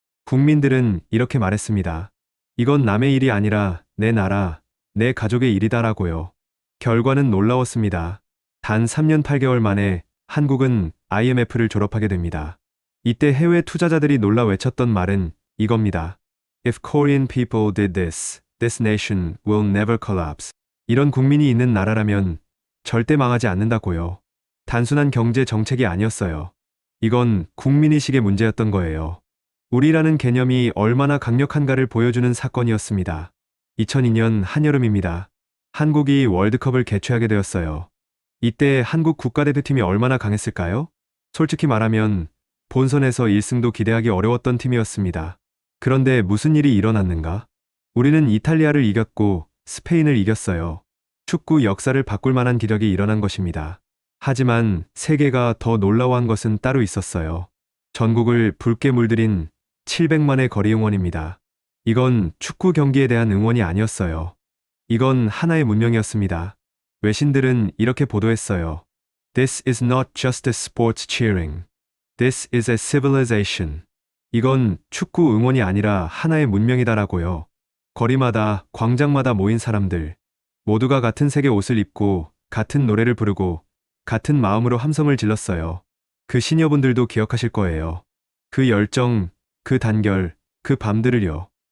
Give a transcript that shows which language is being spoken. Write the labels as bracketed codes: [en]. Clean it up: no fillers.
[ko] 국민들은 이렇게 말했습니다. 이건 남의 일이 아니라 내 나라, 내 가족의 일이다라고요. 결과는 놀라웠습니다. 단 3년 8개월 만에 한국은 IMF를 졸업하게 됩니다. 이때 해외 투자자들이 놀라 외쳤던 말은 이겁니다. [en] If Korean people did this, this nation will never collapse. [ko] 이런 국민이 있는 나라라면 절대 망하지 않는다고요. 단순한 경제 정책이 아니었어요. 이건 국민의식의 문제였던 거예요. 우리라는 개념이 얼마나 강력한가를 보여주는 사건이었습니다. 2002년 한여름입니다. 한국이 월드컵을 개최하게 되었어요. 이때 한국 국가대표팀이 얼마나 강했을까요? 솔직히 말하면 본선에서 1승도 기대하기 어려웠던 팀이었습니다. 그런데 무슨 일이 일어났는가? 우리는 이탈리아를 이겼고 스페인을 이겼어요. 축구 역사를 바꿀 만한 기적이 일어난 것입니다. 하지만 세계가 더 놀라워한 것은 따로 있었어요. 전국을 붉게 물들인 700만의 거리 응원입니다. 이건 축구 경기에 대한 응원이 아니었어요. 이건 하나의 문명이었습니다. 외신들은 이렇게 보도했어요. [en] This is not just a sports cheering. This is a civilization. [ko] 이건 축구 응원이 아니라 하나의 문명이다라고요. 거리마다, 광장마다 모인 사람들, 모두가 같은 색의 옷을 입고 같은 노래를 부르고 같은 마음으로 함성을 질렀어요. 그 시니어분들도 기억하실 거예요. 그 열정, 그 단결, 그 밤들을요.